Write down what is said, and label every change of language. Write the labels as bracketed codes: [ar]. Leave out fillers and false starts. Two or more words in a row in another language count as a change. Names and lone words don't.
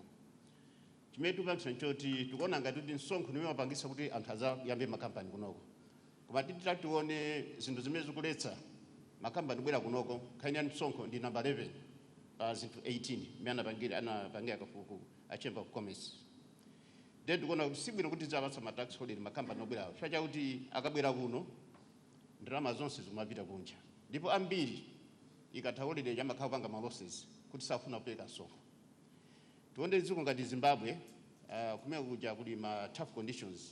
[ny] Chimene tikupangisa nchoti tikuona ngati kuti msonkho nimene wapangisa kuti anthu azayambe makampani kunoko. Koma tione zinthu zimene zikuletsa makampani kubwera kunoko, nkhani ya msonkho ndi number 11 pa zinthu 18 imene anapangira kafukufuku a Chamber of Commerce. Then tikuona sibwino kuti zapatsa ma [en] tax holiday [ny] makampani obwerawo. Chifukwa chakuti akabwera kuno ndalama zonse zikumapita kunja. Ndipo ambiri ikatha holiday yamakhala kupanga ma losses kuti safuna kupereka msonkho. Tione dziko ngati Zimbabwe kumene kuja kuli ma [en] tough conditions.